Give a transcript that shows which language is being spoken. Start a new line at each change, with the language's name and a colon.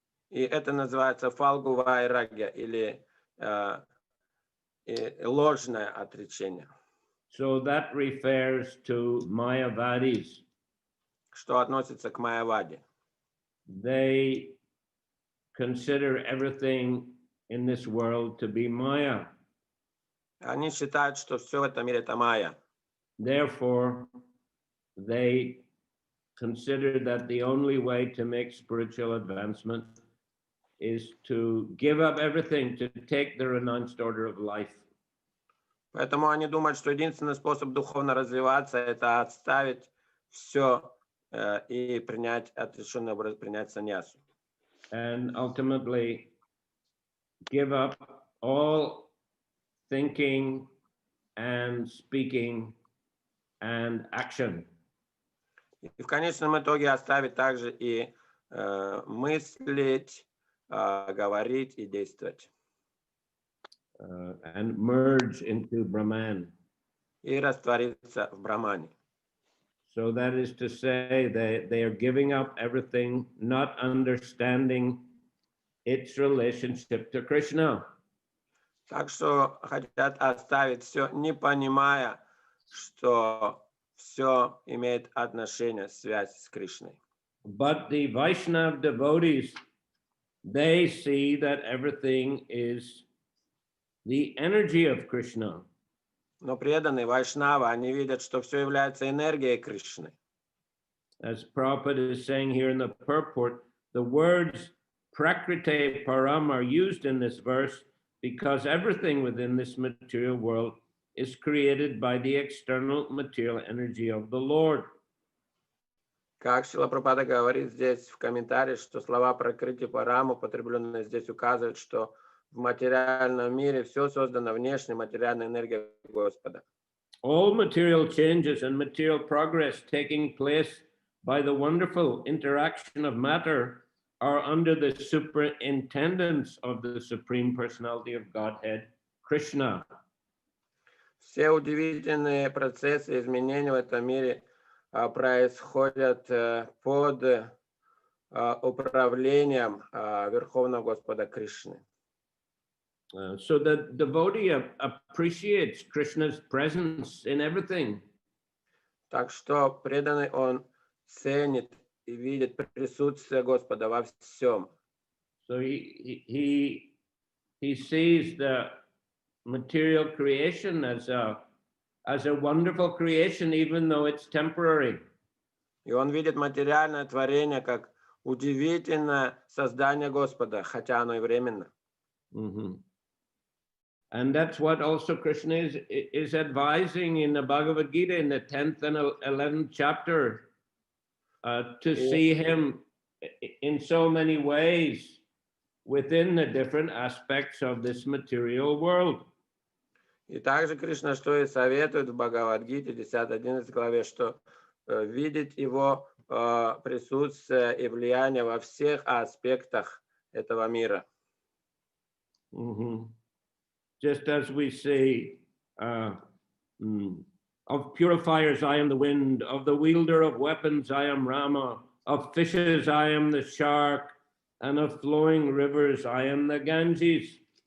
Russian: И это называется фалгу вайрагья или ложное отречение.
English: So that refers to Mayavadis.
Russian: Что относится к майяваде.
English: They consider everything in this world to be Maya.
Russian: Они считают, что все в этом мире это майя.
English: Therefore, they consider that the only way to make spiritual advancement is to give up everything, to take the renounced order of life.
Russian: Поэтому они думают, что единственный способ духовно развиваться – это отставить все и принять отрешенный образ, принять саньясу.
English: And ultimately give up all thinking and speaking and action.
Russian: И в конечном итоге оставить также и мыслить, говорить и действовать.
English: And merge into Brahman.
Russian: И раствориться в Брахмане.
English: So that is to say they are giving up everything, not understanding its relationship to Krishna.
Russian: Так что хотят оставить все, не понимая, что все имеет отношение, связь с Кришной.
English: But the Vaishnava devotees, they see that everything is the energy of Krishna.
Russian: Но преданные Вайшнавы, они видят, что все является энергией Кришны.
English: As Prabhupada is saying here in the purport, the words Prakriti Param are used in this verse because everything within this material world is created by the external material energy of the Lord.
Russian: Как Шрила Прабхупада говорит здесь в комментарии, что слова «пракрити парам» употребленные здесь указывают, что в материальном мире все создано внешней материальной энергией Господа.
English: All material changes and material progress taking place by the wonderful interaction of matter are under the superintendence of the Supreme Personality of Godhead, Krishna.
Russian: Все удивительные процессы изменений в этом мире происходят под управлением Верховного Господа Кришны.
English: So the devotee appreciates Krishna's presence in everything.
Russian: Так что преданный он ценит и видит присутствие Господа во всем.
English: So he sees the material creation as a wonderful creation, even though it's temporary.
Russian: И он видит материальное творение как удивительное создание Господа, хотя оно и временно.
English: And that's what also Krishna is advising in the Bhagavad Gita in the 10th and 11th chapter, to see him in so many ways within the different aspects of this material world.
Russian: И также Кришна что и советует в Бхагавад-гите 10-11 главе, что видеть его присутствие и влияние во всех аспектах этого мира.
English: Just as we say, of purifiers I am the wind, of the wielder of weapons I am Rama, of fishes I am the shark, and of flowing rivers I am the Ganges.